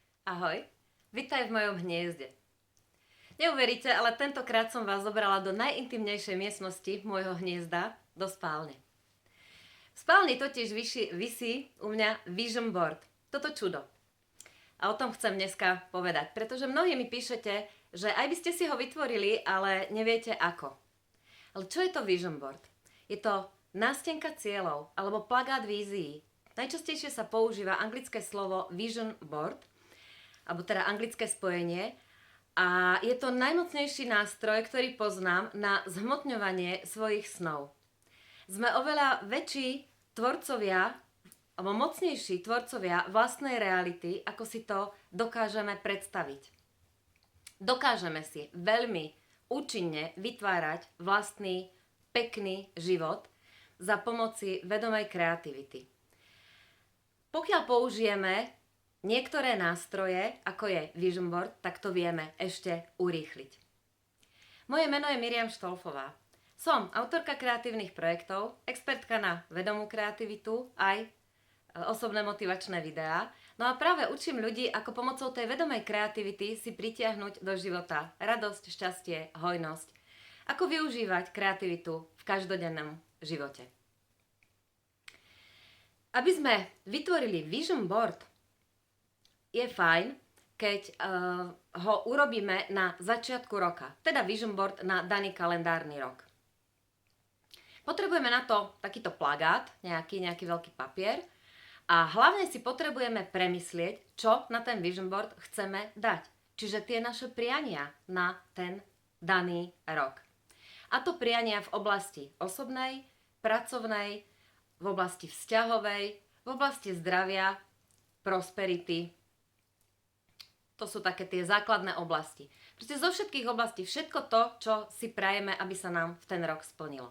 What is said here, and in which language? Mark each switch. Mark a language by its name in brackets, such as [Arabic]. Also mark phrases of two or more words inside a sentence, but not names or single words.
[Slovak] Ahoj, vitaj v mojom hniezde. Neuveríte, ale tentokrát som vás zobrala do najintimnejšej miestnosti môjho hniezda, do spálne. V spálni totiž visí u mňa [English] vision board, [Slovak] toto čudo. A o tom chcem dneska povedať, pretože mnohí mi píšete, že aj by ste si ho vytvorili, ale neviete ako. Ale čo je to [English] vision board? [Slovak] Je to nástenka cieľov alebo plagát vízií. Najčastejšie sa používa anglické slovo [English] vision board, [Slovak] alebo teda anglické spojenie. A je to najmocnejší nástroj, ktorý poznám na zhmotňovanie svojich snov. Sme oveľa väčší tvorcovia, alebo mocnejší tvorcovia vlastnej reality, ako si to dokážeme predstaviť. Dokážeme si veľmi účinne vytvárať vlastný pekný život za pomoci vedomej kreativity. Pokiaľ použijeme niektoré nástroje, ako je [English] vision board, [Slovak] tak to vieme ešte urýchliť. Moje meno je Miriam Štolfová. Som autorka kreatívnych projektov, expertka na vedomú kreativitu, aj osobné motivačné videá. No a práve učím ľudí, ako pomocou tej vedomej kreativity si pritiahnuť do života radosť, šťastie, hojnosť. Ako využívať kreativitu v každodennom živote. Aby sme vytvorili [English] vision board, [Slovak] je fajn, keď ho urobíme na začiatku roka, teda [English] vision board [Slovak] na daný kalendárny rok. Potrebujeme na to takýto plagát, nejaký veľký papier a hlavne si potrebujeme premyslieť, čo na ten [English] vision board [Slovak] chceme dať. Čiže tie naše priania na ten daný rok. A to priania v oblasti osobnej, pracovnej, v oblasti vzťahovej, v oblasti zdravia, prosperity. To sú také tie základné oblasti. Proste zo všetkých oblastí všetko to, čo si prajeme, aby sa nám v ten rok splnilo.